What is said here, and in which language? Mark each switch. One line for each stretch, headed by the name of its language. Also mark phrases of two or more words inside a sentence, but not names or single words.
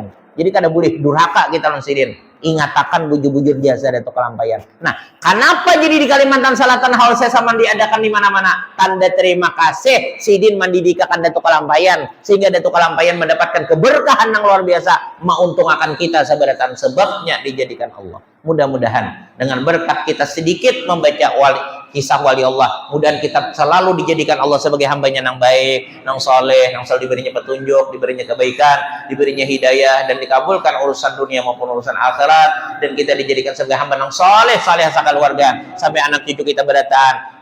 Banjar: Jadi kada boleh durhaka kita lawan siden. Ingatakan bujur-bujur jasa Datuk Kalampayan.
Indonesian: Nah, kenapa jadi di Kalimantan Selatan haul sesaman diadakan di mana-mana? Tanda terima kasih Sidin mendidikakan Datuk Kalampayan sehingga Datuk Kalampayan mendapatkan keberkahan yang luar biasa, menguntungkan kita seberatan sebabnya dijadikan Allah. Mudah-mudahan dengan berkat kita sedikit membaca kisah wali Allah, mudah kita selalu dijadikan Allah sebagai hambanya yang baik, yang soleh, yang selalu diberinya petunjuk, diberinya kebaikan, diberinya hidayah, dan dikabulkan urusan dunia maupun urusan akhirat, dan kita dijadikan sebagai hamba yang soleh, saleh sakal keluarga, sampai anak cucu kita berdatang.